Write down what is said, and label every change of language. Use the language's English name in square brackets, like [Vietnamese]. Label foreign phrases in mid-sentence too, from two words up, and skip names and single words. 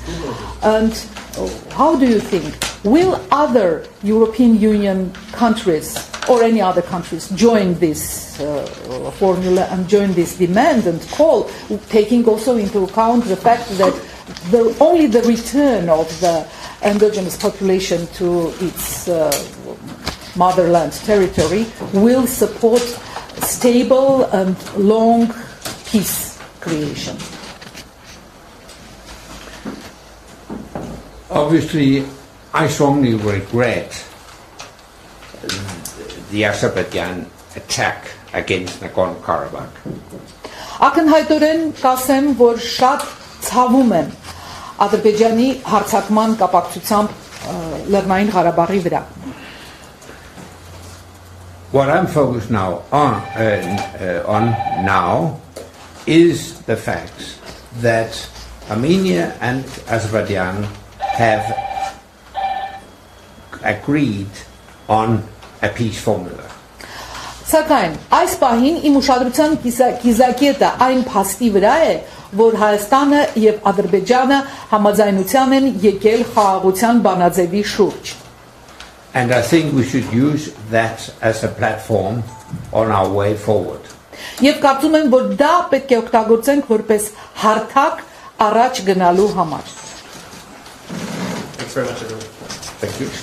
[English] And how do you think, will other European Union countries or any other countries join this formula and join this demand and call, taking also into account the fact that only the return of the endogenous population to its motherland territory will support stable and long peace creation? Obviously, I strongly regret the Azerbaijan attack against Nagorno-Karabakh. [Armenian] Ակնհայտորեն կասեմ, որ շատ ցավում եմ Ադրբեջանի հարձակման կապակցությամբ Լեռնային Ղարաբաղի վրա։ [English] What I'm focused now on now is the fact that Armenia and Azerbaijan have agreed on a peace formula. [Armenian] Սակայն այս պահին իմ ուշադրության կիզակետը այն փաստի վրա է, որ Հայաստանը եւ Ադրբեջանը համաձայնության են եկել խաղաղության բանաձևի շուրջ։ [English] And I think we should use that as a platform on our way forward. [Armenian] Եվ կարծում եմ, որ դա պետք է օգտագործենք որպես հարթակ առաջ գնալու համար։ [English] Thanks very much, everyone. Thank you.